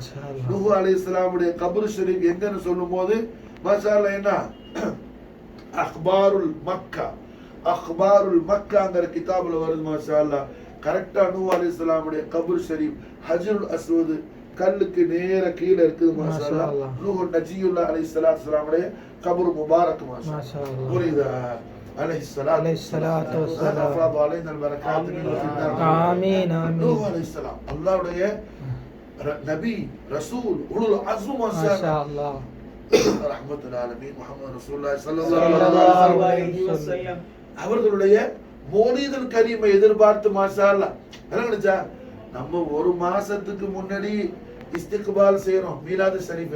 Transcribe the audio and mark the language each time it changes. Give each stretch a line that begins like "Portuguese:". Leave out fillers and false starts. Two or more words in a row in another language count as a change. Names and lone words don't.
Tamil: நூஹ் அலைஹிஸ்ஸலாமுடைய
Arabic: قبر شريف
Tamil: எங்கன்னு சொல்லும்போது மாஷாஅல்லாஹ் என்ன அக்பாருல் மக்கா, அக்பாருல் மக்காங்கிற கிதாபுல வருது மாஷாஅல்லாஹ். கரெக்டா நூஹ் அலைஹிஸ்ஸலாமுடைய
Arabic: قبر شريف
Tamil: ஹஜ்ருல் அஸ்வத் கல்லுக்கு நேர கீழ இருக்குது மாஷாஅல்லாஹ். நூஹ் நஜியுல்லாஹ் அலைஹிஸ்ஸலாமுடைய
Arabic: قبر مبارك
Tamil: மாஷாஅல்லாஹ். புரியுதா?
Arabic: عليه الصلاة والسلام أفاض علينا البركات منه في الدار. آمين آمين. نوح عليه السلام الله உடைய நபி رسول أولو العزم
Tamil: மாஷாஅல்லாஹ்.
Arabic: رحمة العالمين محمد رسول الله صلى الله عليه وسلم
Tamil: அவர்களுடைய
Arabic: المولد الكريم
Tamil: எதிர்பார்த்து மாஷாஅல்லாஹ் என்ன நினைச்சா நம்ம ஒரு மாசத்துக்கு முன்னாடி இஸ்திக்பால் செய்றோம்
Arabic: ميلاد شريف.